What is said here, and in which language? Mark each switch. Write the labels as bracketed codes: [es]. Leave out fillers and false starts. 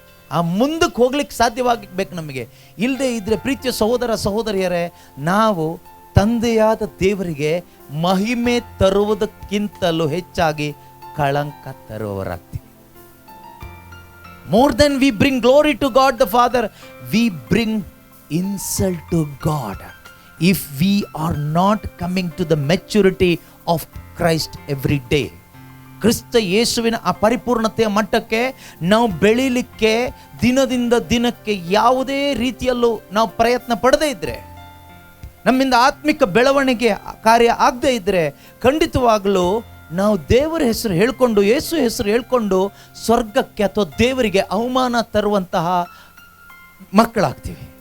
[kn] ಆ ಮುಂದಕ್ಕೆ ಹೋಗ್ಲಿಕ್ಕೆ ಸಾಧ್ಯವಾಗಬೇಕು ನಮಗೆ. ಇಲ್ಲದೆ ಇದ್ರೆ ಪ್ರೀತಿಯ ಸಹೋದರ ಸಹೋದರಿಯರೇ, ನಾವು ತಂದೆಯಾದ ದೇವರಿಗೆ ಮಹಿಮೆ ತರುವುದಕ್ಕಿಂತಲೂ ಹೆಚ್ಚಾಗಿ ಕಳಂಕ ತರುವವರಾಗ್ತೀವಿ. [en] More than we bring glory to God the Father, we bring insult to God if we are not coming to the maturity of Christ every day. [kn] ಕ್ರಿಸ್ತ ಯೇಸುವಿನ ಆ ಪರಿಪೂರ್ಣತೆಯ ಮಟ್ಟಕ್ಕೆ ನಾವು ಬೆಳೀಲಿಕ್ಕೆ ದಿನದಿಂದ ದಿನಕ್ಕೆ ಯಾವುದೇ ರೀತಿಯಲ್ಲೂ ನಾವು ಪ್ರಯತ್ನ ಪಡದೇ ಇದ್ರೆ, ನಮ್ಮಿಂದ ಆತ್ಮಿಕ ಬೆಳವಣಿಗೆ ಕಾರ್ಯ ಆಗದೇ ಇದ್ರೆ, ಖಂಡಿತವಾಗಲೂ ನಾವು ದೇವರ ಹೆಸರು ಹೇಳ್ಕೊಂಡು, ಯೇಸು ಹೆಸರು ಹೇಳ್ಕೊಂಡು ಸ್ವರ್ಗಕ್ಕೆ ಅಥವಾ ದೇವರಿಗೆ ಅವಮಾನ ತರುವಂತಹ ಮಕ್ಕಳಾಗ್ತೀವಿ.